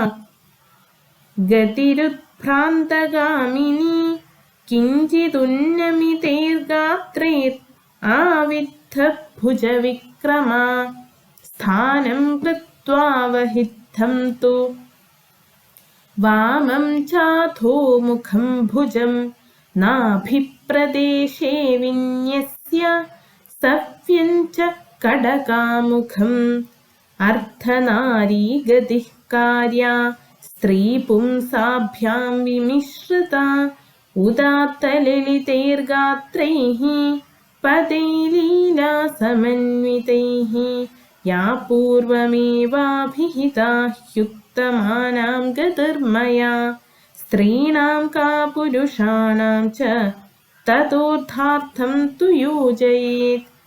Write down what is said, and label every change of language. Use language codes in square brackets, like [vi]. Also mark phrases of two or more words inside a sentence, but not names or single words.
[sa] ഗതിരുത്ഭ്രാന്തഗാമിനി കിഞ്ചിതുന്നമിതേർഗാത്രേത് ആവിദ്ധ ഭുജവിക്രമാ സ്ഥാനം കൃത്വാവഹിദ്ധം തു വാമം ചാധോ മുഖം ഭുജം നാഭിപ്രദേശേ വിന്യസ്യ സവ്യം ച കടകാമുഖം अर्धनारीगतिः कार्या स्त्रीपुंसाभ्यां विमिश्रिता उदात्तललितैर्गात्रैः पदैर्लीलासमन्वितैः या पूर्वमेवाभिहिता ह्युत्तमानां गतिर्मया स्त्रीणां का पुरुषाणां च ततोऽर्थार्थं तु योजयेत्